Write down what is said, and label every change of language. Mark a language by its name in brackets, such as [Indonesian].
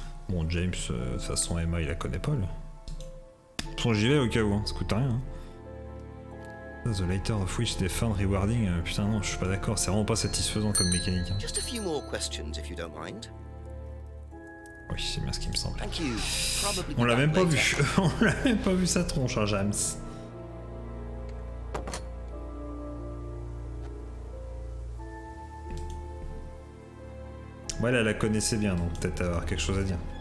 [French] Bon, James, de toute façon, Emma, il la connaît pas, lui. De toute façon, j'y vais au cas où, hein. Ça coûte rien. Hein. [English] The later of which they found rewarding, [French] putain, non, je suis pas d'accord, c'est vraiment pas satisfaisant comme mécanique. Hein. [English] Just a few more questions, if you don't mind. [French] Oui, c'est bien ce qui me semble. On l'a même pas vu. On l'a même pas vu sa tronche, hein, James. Ouais, elle la connaissait bien, donc peut-être avoir quelque chose à dire.